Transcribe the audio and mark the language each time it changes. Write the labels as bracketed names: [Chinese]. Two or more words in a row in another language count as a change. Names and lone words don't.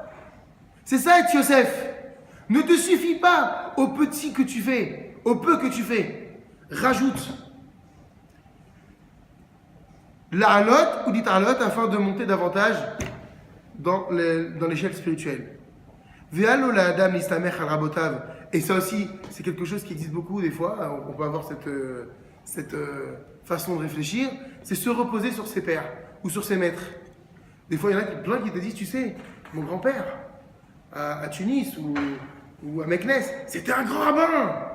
[French] C'est ça être Yosef. Ne te suffis pas au petit que tu fais, au peu que tu fais. Rajoute. La'alot ou dit alot afin de monter davantage dans l'échelle spirituelle. [Hebrew] ואל לו לאדם להסתמך על רבותיו. [French] Et ça aussi, c'est quelque chose qui existe beaucoup des fois. On peut avoir cette façon de réfléchir. C'est se reposer sur ses pères ou sur ses maîtres. Des fois, il y en a plein qui te disent, tu sais, mon grand-père à Tunis ou à Meknes, c'était un grand rabbin.